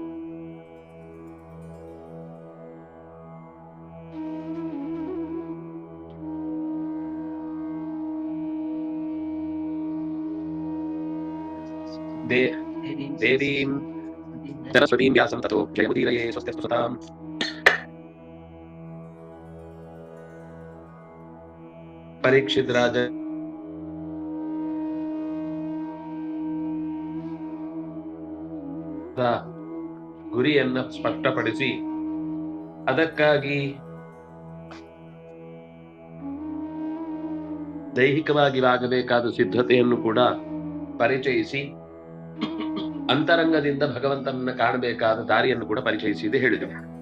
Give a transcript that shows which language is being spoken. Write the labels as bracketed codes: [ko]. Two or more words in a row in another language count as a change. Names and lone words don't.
[sa] देवीं सरस्वतीं व्यासं ततो जयमुदीरये स्वस्तिस्तु सताम् [kn] परीक्षित राज ಗುರಿಯನ್ನ ಸ್ಪಷ್ಟಪಡಿಸಿ ಅದಕ್ಕಾಗಿ ದೈಹಿಕವಾಗಿ ಆಗಬೇಕಾದ ಸಿದ್ಧತೆಯನ್ನು ಕೂಡ ಪರಿಚಯಿಸಿ ಅಂತರಂಗದಿಂದ ಭಗವಂತನನ್ನ ಕಾಣಬೇಕಾದ ದಾರಿಯನ್ನು ಕೂಡ ಪರಿಚಯಿಸಿದೆ ಹೇಳಿದರು.